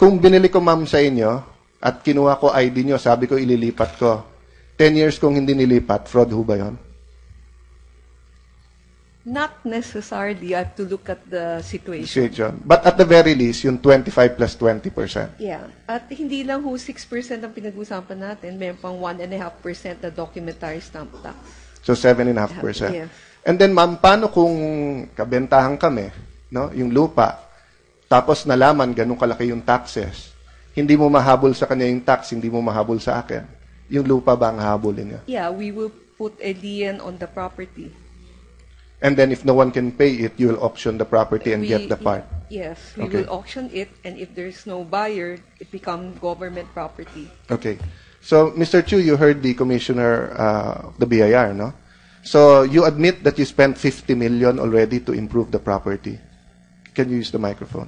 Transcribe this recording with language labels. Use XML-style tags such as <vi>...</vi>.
<tl>Kung binili ko, ma'am, sa inyo, at kinuha ko ID nyo, sabi ko ililipat ko. 10 years kung hindi nilipat, fraud ho ba yun?</tl> <en>Not necessarily. I have to look at the situation. But at the very least, yung 25 plus 20%. Yeah.</en> <tl>At hindi lang ho 6% ang pinag-usapan natin. Meron pang 1.5% na documentary stamp tax.</tl> <en>So 7.5%. Yes. And then,</en> <tl>ma'am, paano kung kabentahan kami, no, yung lupa, tapos nalaman ganun kalaki yung taxes, hindi mo mahabol sa kanya yung tax, hindi mo mahabol sa akin. Yung lupa ba ang hahabulin niya?</tl> <en>Yeah, we will put a lien on the property. And then if no one can pay it, you will auction the property and get the part. Yes, we Okay. will auction it, and if there's no buyer, it becomes government property. Okay. So, Mr. Chu, you heard the commissioner of the BIR, no? So, you admit that you spent 50 million already to improve the property. Can you use the microphone?</en>